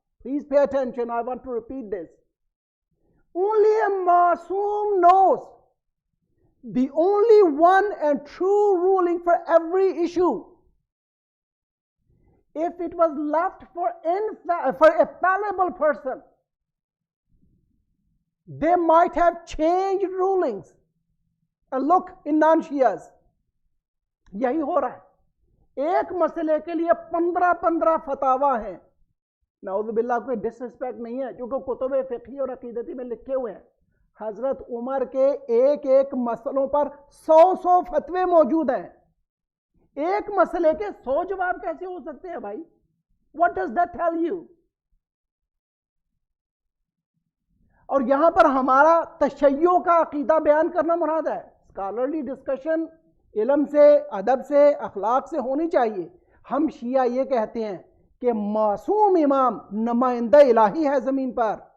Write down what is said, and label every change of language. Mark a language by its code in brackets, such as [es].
[en] Please pay attention, I want to repeat this. Only a معصوم knows the only one and true ruling for every issue. If it was left for a fallible person, they might have changed rulings. And look in non-Shias, یہی ہو رہا ہے. [ur] ایک مسئلے کے لیے 15 فتاوا ہیں. نعوذ باللہ, کوئی ڈس ریسپیکٹ نہیں ہے کیونکہ کتب فقہی اور عقیدتی میں لکھے ہوئے ہیں. حضرت عمر کے ایک مسئلوں پر 100 فتوے موجود ہیں. ایک مسئلے کے 100 جواب کیسے ہو سکتے ہیں بھائی؟ What does that tell you? اور یہاں پر ہمارا تشیع کا عقیدہ بیان کرنا مراد ہے. اسکالرلی ڈسکشن علم سے, ادب سے, اخلاق سے ہونی چاہیے. ہم شیعہ یہ کہتے ہیں کہ معصوم امام نمائندہ الہی ہے زمین پر.